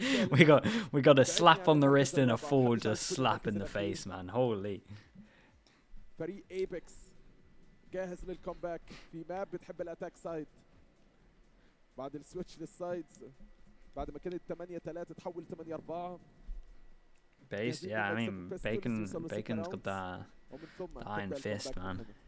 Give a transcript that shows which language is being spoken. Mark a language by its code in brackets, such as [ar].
[en] we got a slap on the wrist and a full just slap in the face, man. Holy. [ar] فريق ايبكس جاهز للكومباك في ماب بتحب الاتاك سايد. بعد السويتش للسايدز، بعد ما كانت 8-3 تحول 8-4. [en] Base, yeah, I mean Bacon's got the iron fist, man.